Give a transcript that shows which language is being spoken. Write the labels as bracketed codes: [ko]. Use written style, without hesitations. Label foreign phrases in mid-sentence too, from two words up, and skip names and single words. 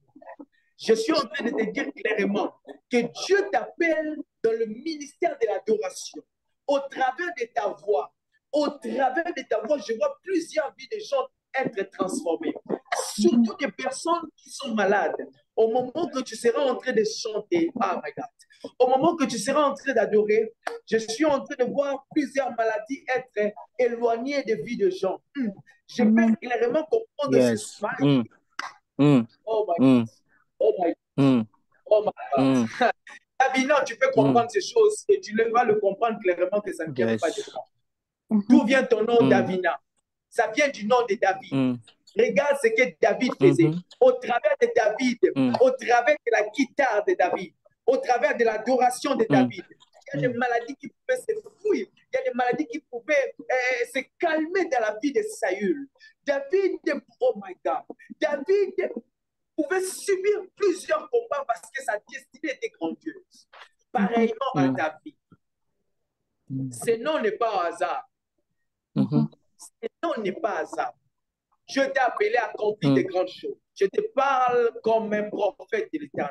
[fr] Je suis en train de te dire clairement que Dieu t'appelle dans le ministère de l'adoration. Au travers de ta voix, je vois plusieurs vies de gens être transformées. Surtout des personnes qui sont malades. Au moment que tu seras en train de chanter, [en] oh my God, [fr] au moment que tu seras en train d'adorer, je suis en train de voir plusieurs maladies être éloignées des vies de gens. Je peux clairement comprendre ce maladie. [en] Oh my God. Oh my God. Oh my God. [fr] Davina, tu peux comprendre ces choses et tu vas le comprendre clairement que ça ne vient pas de toi. D'où vient ton nom, Davina? Ça vient du nom de David. Regarde ce que David faisait. Au travers de David, au travers de la guitare de David, au travers de l'adoration de David, il y a des maladies qui pouvaient se fuir. Il y a des maladies qui pouvaient se calmer dans la vie de Saül. David, [en] oh my God, [fr] David pouvait subir plusieurs combats parce que sa destinée était grandiose. Pareillement à David. Ce nom n'est pas un hasard. Ce nom n'est pas un hasard. Je t'ai appelé à accomplir de grandes choses. Je te parle comme un prophète de l'Éternel.